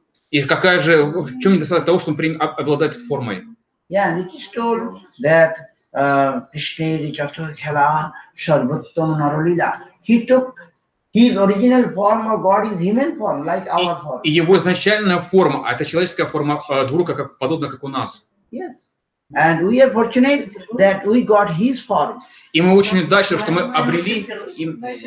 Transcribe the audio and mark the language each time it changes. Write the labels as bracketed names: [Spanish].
[Russian] И какая же, в чем недостаток того, что Он обладает формой? [English] Yeah, and it is told that Krishna Chaturkhala Sarvattam Naralila. He took his original form of God is human form, like our form. [Russian] И его изначальная форма, это человеческая форма друга, подобно как у нас. [English] Yes. And we are fortunate that we got his form. [Russian] И мы очень удачны, что мы обрели им.